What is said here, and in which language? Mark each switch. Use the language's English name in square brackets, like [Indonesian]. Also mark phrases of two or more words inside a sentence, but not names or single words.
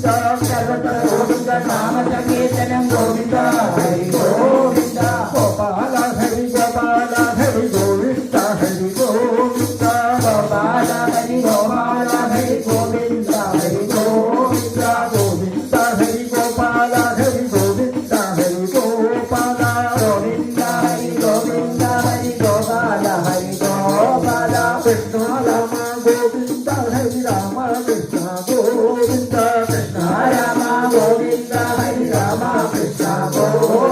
[Malayalam] സർവത്ര ഗോവിന്ദ നാമ സങ്കീർത്തനം ഗോവിന്ദ ഹരി ഗോവിന്ദ ഗോപാല ഹരി ഗോപാല ഹരി ഗോവിന്ദ ഹരി ഗോവിന്ദ ഗോപാല ഹരി ഗോപാല ഹരി ഗോവിന്ദ ഹരി ഗോവിന്ദ ഗോവിന്ദ ഹരി ഗോപാല ഹരി ഗോവിന്ദ ഹരി ഗോപാല ഗോവിന്ദ ഹരി ഗോവിന്ദ [Telugu] గోవింద హరి రామ కృష్ణ గోవింద కృష్ణ రామ గోవింద హరి రామ కృష్ణ గోవింద